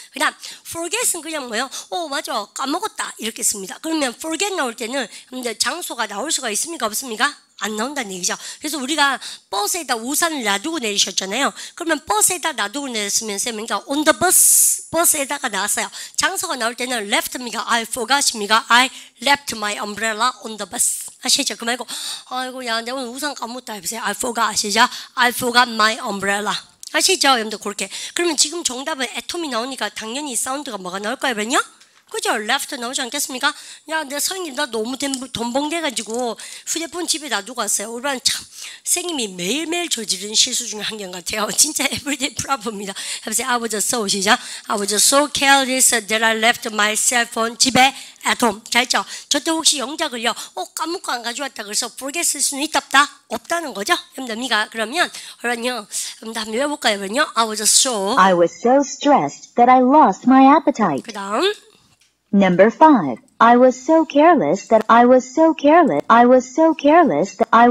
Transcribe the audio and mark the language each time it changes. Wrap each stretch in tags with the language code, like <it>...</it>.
<ko>그 다음 forget은 그냥 뭐예요? 맞아 까먹었다 이렇게 씁니다. 그러면 forget 나올 때는 여러분들 장소가 나올 수가 있습니까? 없습니까? 안 나온다는 얘기죠. 그래서 우리가 버스에다 우산을 놔두고 내리셨잖아요. 그러면 버스에다 놔두고 내렸으면 쌤이니까</ko> <en>on the bus</en> <ko>버스에다가 나왔어요. 장소가 나올 때는 left입니까?</ko> <en>I forgot입니까? I left my umbrella on the bus.</en> <ko>아시죠? 그 말고 아이고 야 내가 오늘 우산 까먹었다 해보세요.</ko> <en>I forgot</en> <ko>아시죠?</ko> <en>I forgot my umbrella.</en> <ko>아시죠? 여러분들 그렇게. 그러면 지금 정답은 애톰이 나오니까 당연히 사운드가 뭐가 나올까요? 그러면요? 그죠? left 나오지 않겠습니까? 야, 내 선생님 나 너무 덤벙대가지고 휴대폰 집에 놔두고 왔어요. 우리는 참 선생님이 매일매일 저지르는 실수 중에 한 개 같아요. 진짜 everyday problem입니다. 해보세요.</ko> <en>I was so</en> <ko>시작.</ko> <en>I was so careless that I left my cell phone</en> <ko>집에</ko> <en>at home.</en> <ko>잘했죠? 저때 혹시 영작을요. 까먹고 안 가져왔다 그래서 forget 쓸 수는 있다 없다? 없다는 거죠? 여러분들 그러면 한번 외워볼까요?</ko> <en>그러면요. I was so stressed that I lost my appetite.</en> <ko>그 다음</ko> <en>Number 5. I was so careless that I was so careless that</en>